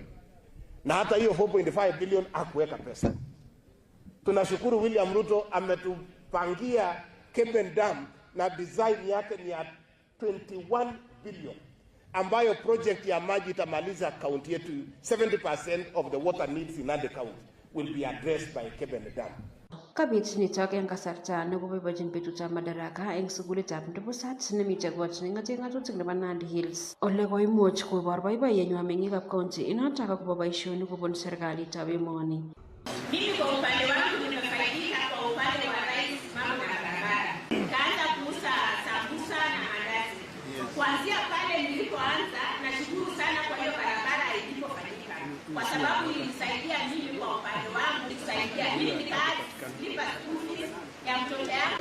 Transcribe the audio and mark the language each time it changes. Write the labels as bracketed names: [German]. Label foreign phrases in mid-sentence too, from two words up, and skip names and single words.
[Swahili] Na hata hiyo 4.5 billion hakuweka pesa. Tunashukuru William Ruto ametupangia Kebene Dam na design yake ni ya 21 billion. Ambayo project ya maji itamaliza kaunti yetu. [English] 70% of the water needs in Nandi County will be addressed by Kebene Dam. [Kalenjin] Kabit nitok eng kasarta nekoboibochin betutab madaraka eng sukulitab Ndubusat nemite kot neng'ate ng'atutik nebo Nandi Hills. Ole koimuch kobor boiboiyenywa meng'ikab kaunti inotok akobo boisionik kobun serikalitab emoni. [Swahili] Mimi kwa upande wangu nimefaidika kwa upande wa rais mambo na barabara. Kaanza kuuza sambusa na mandazi. Kuanzia pale nilipoanza nashukuru sana kwa hiyo barabara ilipofanyika. Kwa sababu ilisaidia mimi kwa upande wangu, ilisaidia mimi kazi, lipa [English] school fees [Swahili] ya mtoto yangu.